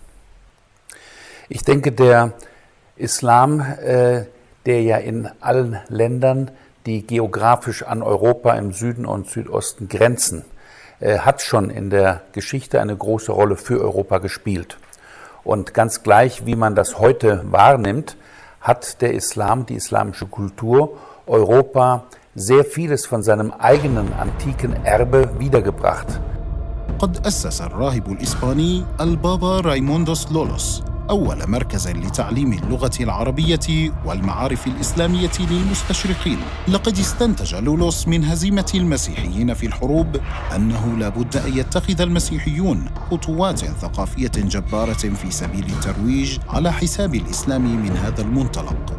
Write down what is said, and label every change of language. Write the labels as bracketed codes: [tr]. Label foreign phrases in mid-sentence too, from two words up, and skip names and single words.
[de] Ich denke, der Islam, der ja in allen Ländern, die geografisch an Europa im Süden und Südosten grenzen, hat schon in der Geschichte eine große Rolle für Europa gespielt. Und ganz gleich, wie man das heute wahrnimmt, hat der Islam, die islamische Kultur, Europa sehr vieles von seinem eigenen antiken Erbe wiedergebracht. [ar] قد أسس الراهب الإسباني البابا رايموندوس لولوس أول مركز لتعليم اللغة العربية والمعارف الإسلامية للمستشرقين. لقد استنتج لولوس من هزيمة المسيحيين في الحروب أنه لا بد أن يتخذ المسيحيون خطوات ثقافية جبارة في سبيل الترويج على حساب الإسلام من هذا المنطلق.